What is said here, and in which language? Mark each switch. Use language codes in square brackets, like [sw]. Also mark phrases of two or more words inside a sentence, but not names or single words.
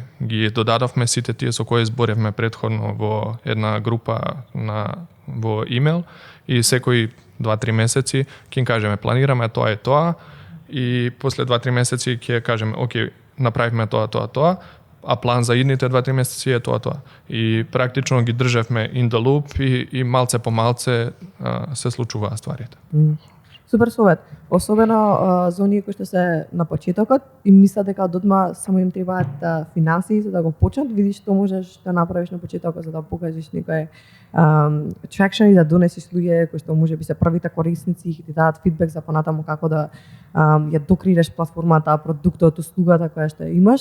[mk] Ги додадовме сите тие со кои зборевме претходно во една група во имейл и секои 2-3 месеци ќе им кажеме планираме тоа и тоа и после 2-3 месеци ќе кажеме окей, направивме тоа, а план за идните 2-3 месеци е тоа. И практично ги држевме [en] in the loop [mk] и малце по малце се случуваа стварите. Супер совет. Особено за оние кои што се на почетокот и мислат дека одма само им требаат финанси за да го почнат, видиш што можеш да направиш на почетокот за да покажеш некој traction и да донесеш луѓе кои што можеби се првите корисници и ти дадат фидбек за понатаму како да ја докреираш платформата, продуктот, услугата која што имаш.